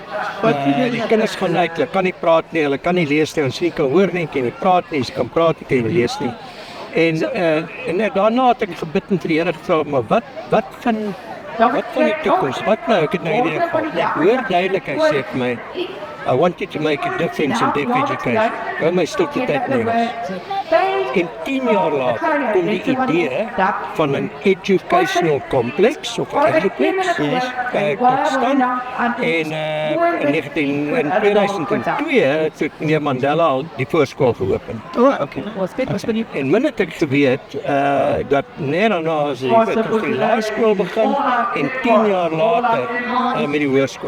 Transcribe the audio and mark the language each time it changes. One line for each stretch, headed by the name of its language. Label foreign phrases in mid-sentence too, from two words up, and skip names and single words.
Afrikaans: Die kinders gaan uit, hulle kan nie praat nie, hulle kan nie lees nie, ons kan hoor nie, kan nie praat nie, ons kan praat nie, kan nie lees nie. En daarna het ek gebid en vir die Here gevra, maar wat van wat van die toekoms? Wat nou? Ek het nou hierdie ek hoor duidelik, hy sê vir my,
English: I want you to make a difference in deaf education.
Afrikaans: Hou my stilte tyd Engels. En 10 jaar later kom die idee van 'n
English: educational complex
Afrikaans: of 'n eduplex tot stand. En in 2002 het meneer Mandela al die voorskool geopen. En min het ek geweet dat net daarna as die laerskool begin en 10 jaar later met die hoërskool.